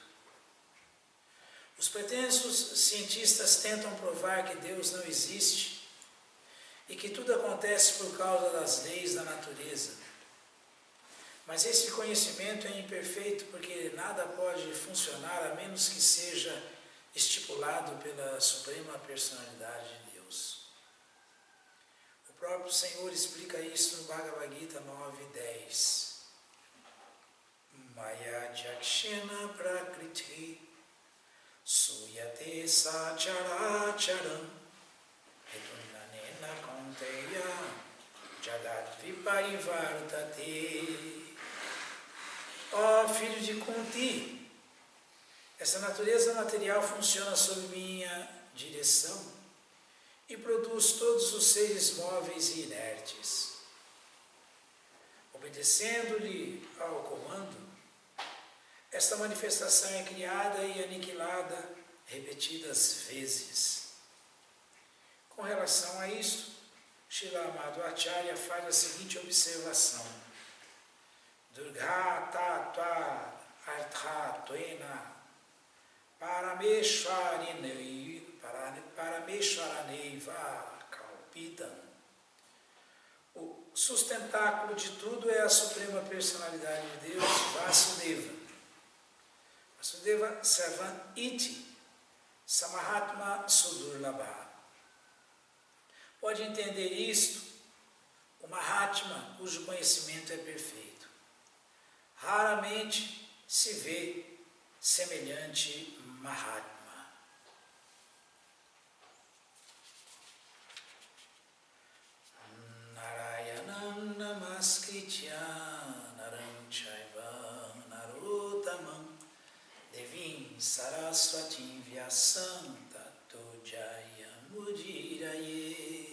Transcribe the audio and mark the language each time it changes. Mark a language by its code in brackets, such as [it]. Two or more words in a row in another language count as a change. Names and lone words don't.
[pt] Os pretensos cientistas tentam provar que Deus não existe e que tudo acontece por causa das leis da natureza. Mas esse conhecimento é imperfeito porque nada pode funcionar a menos que seja estipulado pela Suprema Personalidade de Deus. O próprio Senhor explica isso no Bhagavad Gita 9:10. [sa] मया जक्षेण प्रकृति सूयते सचराचरम् हेतुनानेन कौन्तेय जगत् विपरिवर्तते. [pt] Ó filho de Kunti, essa natureza material funciona sob minha direção e produz todos os seres móveis e inertes. Obedecendo-lhe ao comando, esta manifestação é criada e aniquilada repetidas vezes. Com relação a isto, Śrīla Madhvacharya faz a seguinte observação: [sa] दुर्ग तत्त्व अर्थ तुएन परमेश्वरनेइव कल्पितम्. [pt] O sustentáculo de tudo é a Suprema Personalidade de Deus, Vasudeva. [sa] वासुदेव सर्वम् इति समहात्मा सुदुर्लभ. [pt] Pode entender isto o Mahatma, cujo conhecimento é perfeito. Raramente se vê semelhante Mahatma. [sa] नारायणं नमस्कृत्य नरं चैव नरोत्तमम् देवीं सरस्वतीं व्यासं ततो जयमुदीरये.